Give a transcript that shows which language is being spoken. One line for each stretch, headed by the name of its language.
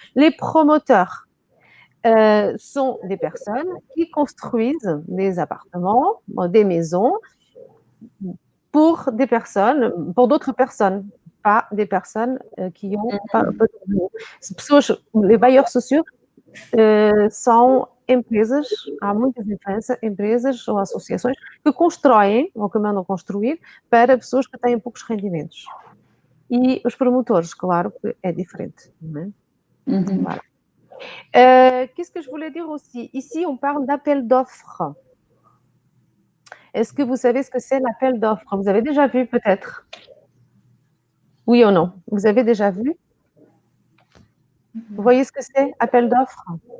French: Les promoteurs sont des personnes qui construisent des appartements, des maisons, pour des personnes, pour d'autres personnes, pas des personnes qui ont pas de revenus.
Portuguese: Les bailleurs sociaux são empresas, há muitas empresas ou associações que constroem ou que mandam construir para pessoas que têm poucos rendimentos. E os promotores, claro que é diferente. Não é? Voilà.
French: Qu'est-ce que je voulais dire aussi? Ici, on parle d'appel d'offres. Est-ce que vous savez ce que c'est l'appel d'offres? Vous avez déjà vu peut-être? Oui ou non? Vous avez déjà vu? Vous voyez ce que c'est, appel d'offres?